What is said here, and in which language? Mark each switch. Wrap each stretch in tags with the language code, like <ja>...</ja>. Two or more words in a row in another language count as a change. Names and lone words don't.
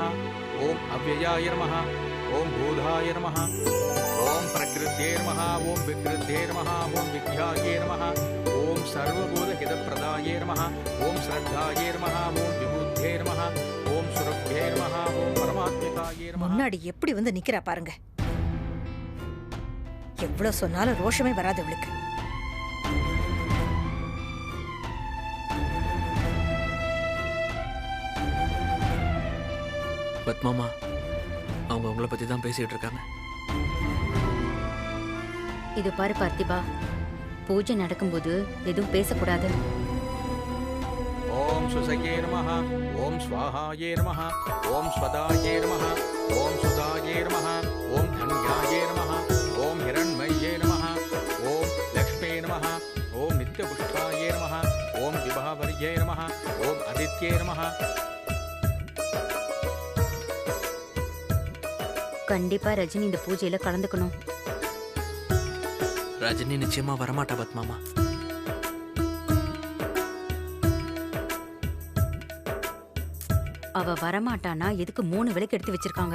<sa>ओम अव्ययाय नमः। ओम बोधाय नमः। ओम प्रकृत्ये नमः। ओम विकृत्ये नमः। ओम विद्याये नमः। ओम सर्वबोधहितप्रदाय नमः। ओम श्रद्धाये नमः। ओम विबुद्धये नमः। ओम सुरभ्ये नमः। ओम परमात्मिकाय नमः।</sa> <ta>முன்னாடி எப்படி வந்து நிக்கிறா பாருங்க. எவ்வளவு சொன்னாலும் ரோஷமே வராது அவளுக்கு. பத்மாமா அவங்க உங்களை பத்தி தான் பேசிட்டு இருக்காங்க. இது பாரு பார்த்திபா, பூஜை நடக்கும்போது எதுவும் பேசக்கூடாது.</ta> <sa>ओम सुसये नमः। ओम स्वाहाये नमः। ओम स्वदाये नमः। ओम सुदाये नमः। ओम धन्याये नमः। ओम हिरण्मये नमः। ओम लक्ष्मे नमः। ओम नित्यपुष्पाये नमः। ओम विभावर्ये नमः। ओम आदित्ये नमः।</sa> <ta>கண்டிப்பா ரஜினி இந்த பூஜையில கலந்துக்கணும். ரஜினி நிச்சயமா வரமாட்டா பத்மாமா. அவ வரமாட்டானா எதுக்கு 3 விளக்கு எடுத்து வச்சிருக்காங்க?</ta>